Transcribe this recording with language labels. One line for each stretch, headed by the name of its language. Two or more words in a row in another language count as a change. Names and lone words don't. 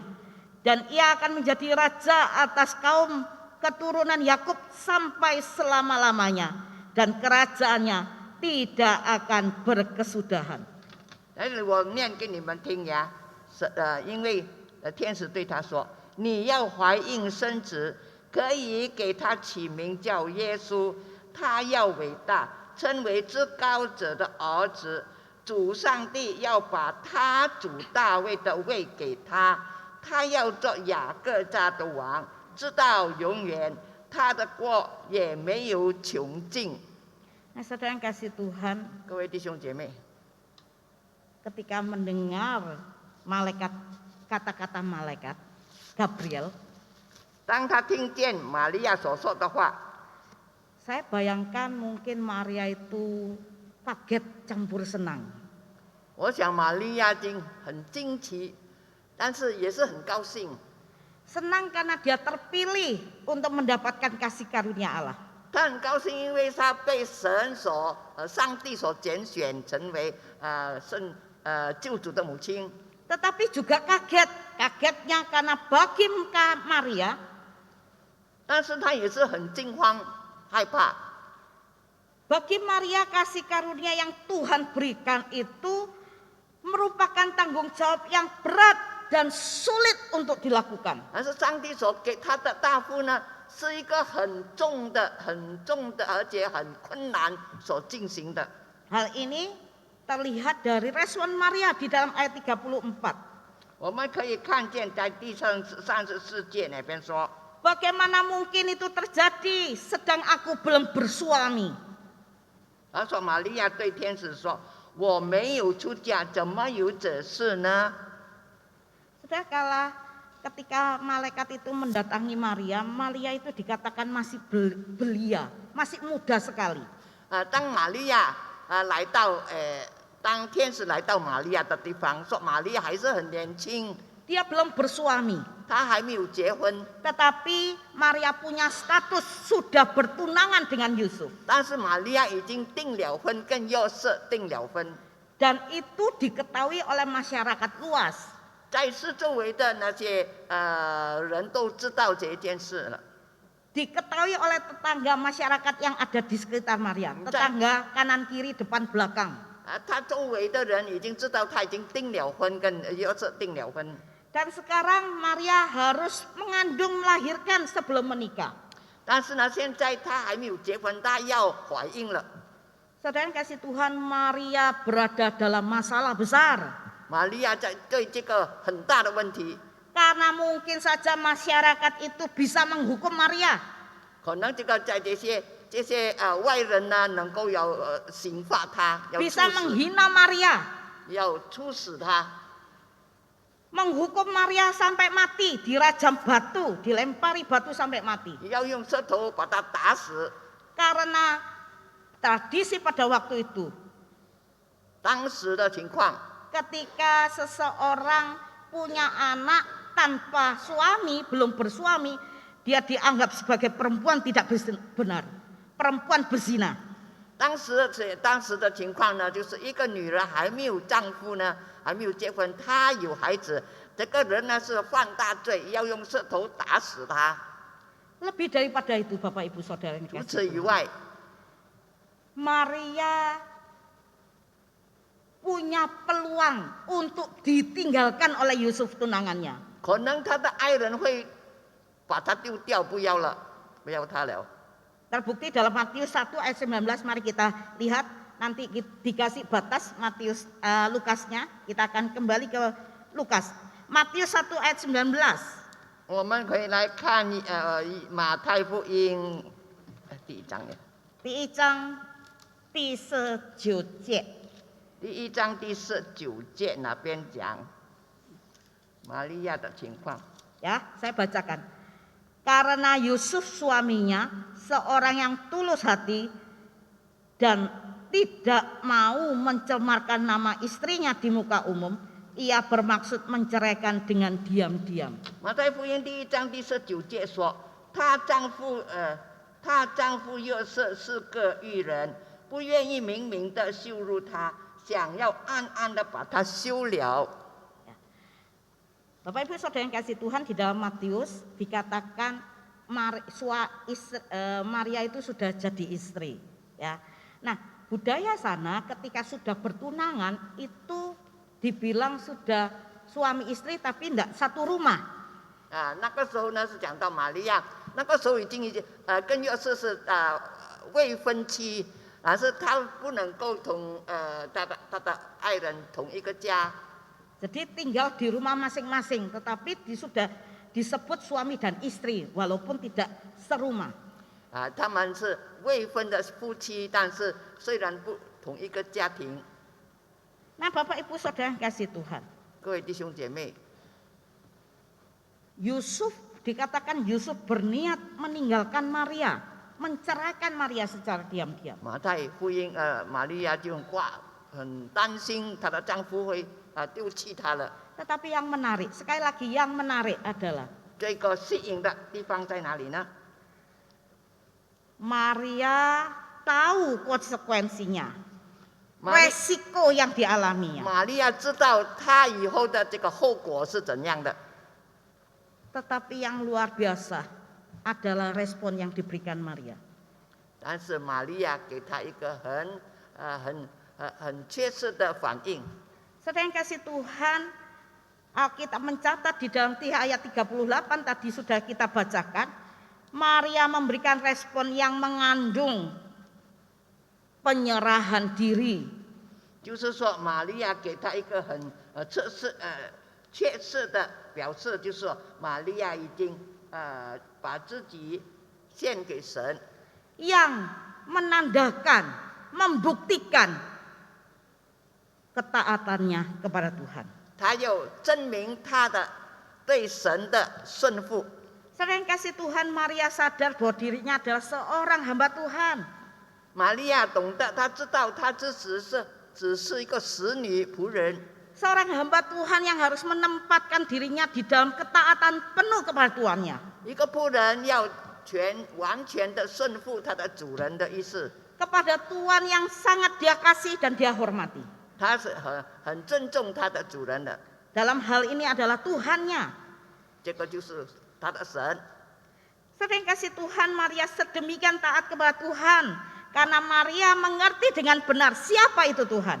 Indonesian: Dan ia akan menjadi raja atas kaum keturunan Yakub sampai selama-lamanya. Dan kerajaannya tidak akan berkesudahan.
Chinese: 我念给你们听呀，因为天使对他说：“你要怀孕生子，可以给他起名叫耶稣，他要伟大，称为至高者的儿子。主上帝要把他主大卫的位给他，他要做雅各家的王，直到永远，他的国也没有穷尽。”
Indonesian: Nah, saudara yang kasih Tuhan,
Chinese: 各位弟兄姐妹，
Indonesian: ketika mendengar malaikat, kata-kata malaikat Gabriel,
Chinese: 当他听见玛利亚所说的话，
Indonesian: saya bayangkan mungkin Maria itu kaget campur senang.
Chinese: 我想玛利亚很惊奇，但是也是很高兴。
Indonesian: Senang karena dia terpilih untuk mendapatkan kasih karunia Allah.
Chinese: 他很高兴，因为他被上帝所拣选，成为救主的母亲。
Indonesian: Tetapi juga kagetnya karena bagi Maria,
Chinese: 但是他也是很惊慌害怕。
Indonesian: bagi Maria kasih karunia yang Tuhan berikan itu merupakan tanggung jawab yang berat dan sulit untuk dilakukan.
Chinese: 但是上帝所给他的答复呢，是一个很重的、而且很困难所进行的。
Indonesian: Hal ini terlihat dari respon Maria di dalam ayat 34.
Chinese: 我们可以看见在第34节那边说，
Indonesian: Bagaimana mungkin itu terjadi sedang aku belum bersuami?
Chinese: 他说玛利亚对天使说：“我没有出嫁，怎么有这事呢？”
Indonesian: Saudara, ketika malaikat itu mendatangi Maria, Maria itu dikatakan masih belia, masih muda sekali.
Chinese: 当玛利亚当天使来到玛利亚的地方，说玛利亚还是很年轻，
Indonesian: Dia belum bersuami,
Chinese: 她还没有结婚，
Indonesian: tetapi Maria punya status sudah bertunangan dengan Yusuf.
Chinese: 但是玛利亚已经订了婚，跟约瑟订了婚，
Indonesian: Dan itu diketahui oleh masyarakat luas.
Chinese: 在四周围的那些人都知道这件事了。
Indonesian: Diketahui oleh tetangga masyarakat yang ada di sekitar Maria, tetangga kanan kiri depan belakang.
Chinese: 他周围的人已经知道他已经订了婚，跟约瑟订了婚。
Indonesian: Dan sekarang Maria harus mengandung melahirkan sebelum menikah.
Chinese: 但是呢，现在她还没有结婚，她要怀孕了。
Indonesian: Saudara yang kasih Tuhan, Maria berada dalam masalah besar.
Chinese: 玛利亚对这个很大的问题，
Indonesian: Karena mungkin saja masyarakat itu bisa menghukum Maria.
Chinese: 可能在这些外人呢，能够要刑罚她，要
Indonesian: Bisa menghina Maria.
Chinese: 要处死她，
Indonesian: Menghukum Maria sampai mati, dirajam batu, dilempari batu sampai mati.
Chinese: 要用石头把她打死。
Indonesian: Karena tradisi pada waktu itu,
Chinese: 当时的情况，
Indonesian: ketika seseorang punya anak tanpa suami, belum bersuami, dia dianggap sebagai perempuan tidak benar, perempuan berzina.
Chinese: 当时的情况呢，就是一个女人还没有丈夫呢，还没有结婚，她有孩子，这个人呢是犯大罪，要用石头打死她。
Indonesian: Lebih daripada itu, Bapak Ibu Saudara yang
Chinese: 除
Indonesian: dikasihi
Chinese: 此以
Indonesian: Tuhan,
Chinese: 外，
Indonesian: Maria punya peluang untuk ditinggalkan oleh Yusuf tunangannya.
Chinese: 可能她的爱人会把她丢掉，不要了，不要她了。
Indonesian: Terbukti dalam Matius 1 ayat 19, mari kita lihat, nanti dikasih batas Matius Lukasnya, kita akan kembali ke Lukas. Matius 1 ayat 19.
Chinese: 我们可以来看马太福音第一章，第一章第19节。第一章第19节那边讲玛利亚的情况。
Indonesian: Ya, saya bacakan. Karena Yusuf suaminya seorang yang tulus hati dan tidak mau mencemarkan nama istrinya di muka umum, ia bermaksud menceraikan dengan diam-diam.
Chinese: 马太福音第一章第19节说，她丈夫她丈夫约瑟是个义人，不愿意明明的羞辱她，想要暗暗的把她休了。
Indonesian: Bapak Ibu Saudara yang kasih Tuhan, di dalam Matius dikatakan Maria itu sudah jadi istri, ya. Nah, budaya sana ketika sudah bertunangan itu dibilang sudah suami istri tapi tidak satu rumah.
Chinese: 那个时候呢是讲到玛利亚，那个时候已经跟约瑟是未婚妻，但是她不能够同她的爱人同一个家。
Indonesian: Jadi tinggal di rumah masing-masing, tetapi sudah disebut suami dan istri walaupun tidak serumah.
Chinese: 他们是未婚的夫妻，但是虽然不同一个家庭。
Indonesian: Nah, Bapak Ibu Saudara yang kasih Tuhan,
Chinese: 各位弟兄姐妹，
Indonesian: Yusuf dikatakan Yusuf berniat meninggalkan Maria, menceraikan Maria secara diam-diam.
Chinese: 马太福音玛利亚就很担心她的丈夫会丢弃她了。
Indonesian: Tetapi yang menarik, sekali lagi yang menarik adalah
Chinese: 这个吸引的地方在哪里呢？
Indonesian: Maria tahu konsekuensinya, Maria- resiko yang dialaminya.
Chinese: 玛利亚知道她以后的这个后果是怎样的。
Indonesian: Tetapi yang luar biasa adalah respon yang diberikan Maria.
Chinese: 但是玛利亚给她一个很确实的反应。
Indonesian: Saudara yang kasih Tuhan, Alkitab mencatat di dalam 3 ayat 38 tadi sudah kita bacakan, Maria memberikan respon yang mengandung penyerahan diri.
Chinese: 就是说，玛利亚给她一个很确实的表示，就是说，玛利亚已经把自己献给神，
Indonesian: Yang menandakan, membuktikan ketaatannya kepada Tuhan.
Chinese: 她有证明她的对神的顺服。
Indonesian: Saudara yang kasih Tuhan, Maria sadar bahwa dirinya adalah seorang hamba Tuhan.
Chinese: 玛利亚懂得，她知道她只是一个使女仆人，
Indonesian: Seorang hamba Tuhan yang harus menempatkan dirinya di dalam ketaatan penuh kepada Tuhannya.
Chinese: 一个仆人要完全的顺服他的主人的意思。
Indonesian: Kepada Tuhan yang sangat dia kasih dan dia hormati.
Chinese: 他是很尊重他的主人的，
Indonesian: Dalam hal ini adalah Tuhannya.
Chinese: 这个就是他的神。
Indonesian: Sering kasih Tuhan, Maria sedemikian taat kepada Tuhan. Karena Maria mengerti dengan benar siapa itu Tuhan.